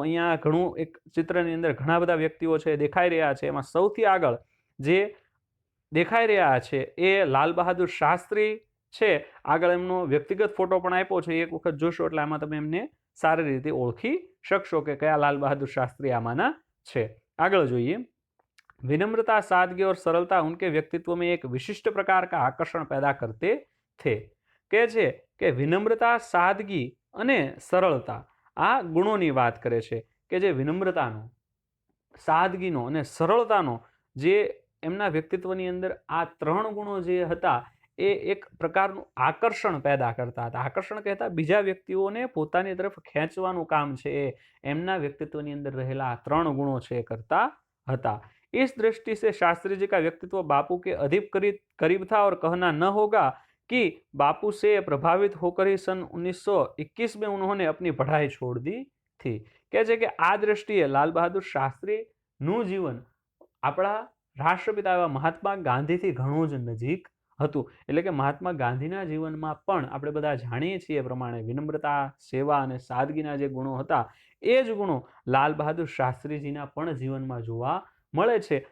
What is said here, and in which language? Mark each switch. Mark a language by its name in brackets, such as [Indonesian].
[Gujarati] અહીંયા ઘણું એક ચિત્રની અંદર ઘણા બધા વ્યક્તિઓ છે દેખાઈ રહ્યા છે, એમાં સૌથી આગળ જે દેખાઈ રહ્યા છે એ લાલ બહાદુર શાસ્ત્રી છે। આગળ એમનો વ્યક્તિગત ફોટો પણ આપ્યો છે, એક વખત જોશો એટલે આમાં તમે એમને સારી રીતે ઓળખી શકશો કે કયા લાલ બહાદુર શાસ્ત્રી આમાંના છે। આગળ જોઈએ, [Hindi] विनम्रता, सादगी और सरलता उनके व्यक्तित्व में एक विशिष्ट प्रकार का आकर्षण पैदा करते थे। [Gujarati] કહે છે કે વિનમ્રતા, સાદગી અને સરળતા આ ગુણોની વાત કરે છે કે જે વિનમ્રતાનો, સાદગીનો અને સરળતાનો જે એમના વ્યક્તિત્વની અંદર આ ત્રણ ગુણો જે હતા એ એક પ્રકારનું આકર્ષણ પેદા કરતા હતા। આકર્ષણ કહેતા બીજા વ્યક્તિઓને પોતાની તરફ ખેંચવાનું કામ છે એ એમના વ્યક્તિત્વની અંદર રહેલા આ ત્રણ ગુણો છે એ કરતા હતા। [Hindi] इस दृष्टि से शास्त्री जी का व्यक्तित्व बापू के अधिक करीब था और कहना न होगा कि बापू से प्रभावित होकर ही सन 1921 में उन्होंने अपनी पढ़ाई छोड़ दी थी। [Gujarati] કહે છે કે આ દ્રષ્ટિએ લાલ બહાદુર શાસ્ત્રીનું જીવન આપણા રાષ્ટ્રપિતા એવા મહાત્મા ગાંધીથી ઘણું જ નજીક હતું। એટલે કે મહાત્મા ગાંધીના જીવનમાં પણ આપણે બધા જાણીએ છીએ એ પ્રમાણે વિનમ્રતા, સેવા અને સાદગીના જે ગુણો હતા એ જ ગુણો લાલ બહાદુર શાસ્ત્રીજીના પણ જીવનમાં જોવા મળે છે।